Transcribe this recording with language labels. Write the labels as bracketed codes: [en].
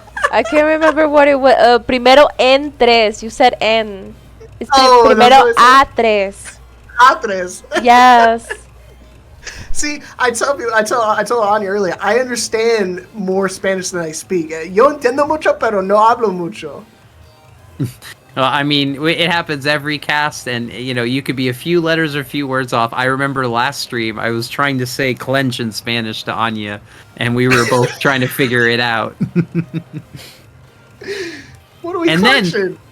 [en] I can't remember what it was. [es] Primero en 3. [en] You said en. It's [es] primero a 3. A 3. [en] Yes. See, I told Anya earlier, I understand more Spanish than I speak. [es] Yo entiendo mucho, pero no hablo mucho. [en] Well, I mean, it happens every cast, and, you know, you could be a few letters or a few words off. I remember last stream, I was trying to say clench in Spanish to Anya, and we were both trying to figure it out. What are we clenching?